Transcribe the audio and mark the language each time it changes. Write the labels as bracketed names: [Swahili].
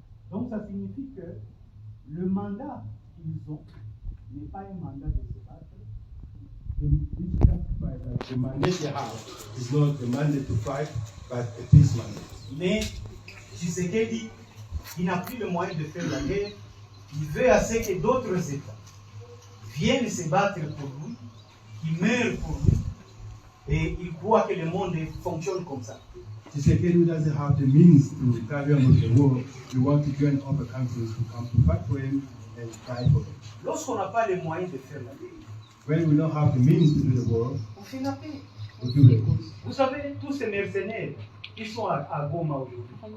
[French] Donc ça signifie que le mandat qu'ils ont n'est pas un mandat de se battre. [English] This justifies that the mandate they have is not the mandate to fight, but a peace mandate. [French] Mais Tshisekedi, il n'a plus le moyen de faire la guerre. Il veut assez que d'autres États viennent se battre pour lui, qu'ils meurent pour lui, et il croit que le monde fonctionne comme ça. [English] Tshisekedi doesn't have the means to carry on with the war. We want to join other countries to come to fight for him and die for him. [French] Lorsqu'on n'a pas les moyens de faire la guerre, [English] When we don't have the means to do the war, [French] on fait la paix. [English] we do the war. [French] Vous savez, tous ces mercenaires qui sont à Goma aujourd'hui,